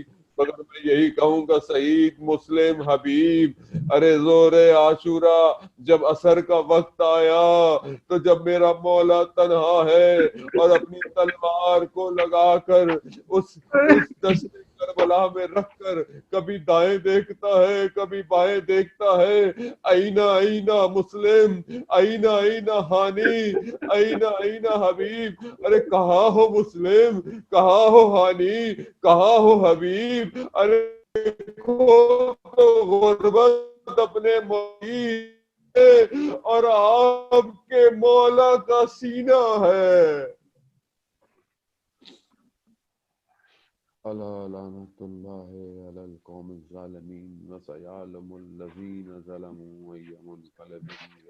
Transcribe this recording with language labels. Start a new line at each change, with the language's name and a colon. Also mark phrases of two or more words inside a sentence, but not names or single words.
Urdu: مگر میں یہی کہوں گا سعید، مسلم، حبیب، ارے زور عاشورہ جب عصر کا وقت آیا تو جب میرا مولا تنہا ہے اور اپنی تلوار کو لگا کر اس دشت کربلا میں رکھ کر کبھی دائیں دیکھتا ہے کبھی بائیں دیکھتا ہے،
Arabic: اینا اینا
Urdu: مسلم،
Arabic: اینا اینا
Urdu: ہانی،
Arabic: اینا اینا
Urdu: حبیب، ارے کہاں ہو مسلم، کہاں ہو ہانی، کہاں ہو حبیب، ارے دیکھو تو غربت اپنے اور آپ کے مولا کا سینہ ہے۔
Arabic: الا لعنت اللہ علی القوم الظالمین وسیعلم الذین ظلموا ای منقلب